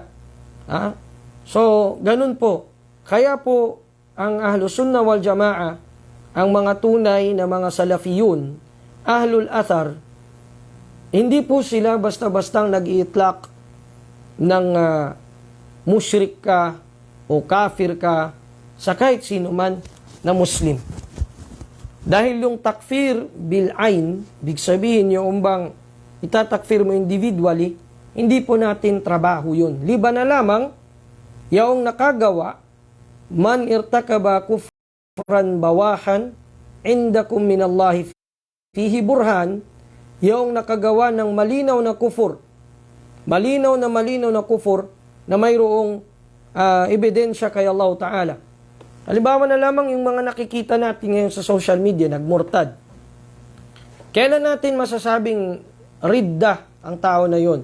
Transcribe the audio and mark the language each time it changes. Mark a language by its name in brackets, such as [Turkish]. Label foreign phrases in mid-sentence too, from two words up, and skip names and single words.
[Filipino] So, ganun po. Kaya po, ang [Arabic] أهل السنة والجماعة, [Filipino] ang mga tunay na mga Salafiyun, [Arabic] أهل الأثر, [Filipino] hindi po sila basta-bastang nag-iitlak ng musyrik ka o kafir ka sa kahit sino man na Muslim. Dahil yung [Arabic] التكفير بالعين, [Filipino] big sabihin yung bang itatakfir mo individually, hindi po natin trabaho yun. Liba na lamang, yung nakagawa, [Arabic] من ارتكب كفرا بواحا عندكم من الله فيه برهان, [Filipino] yung nakagawa ng malinaw na kufur, malinaw na kufur, na mayroong ebidensya kay [Arabic] الله تعالى. [Filipino] Halimbawa na lamang yung mga nakikita natin ngayon sa [English] social media, [Filipino] nagmurtad. Kailan natin masasabing ridda ang tao na yon?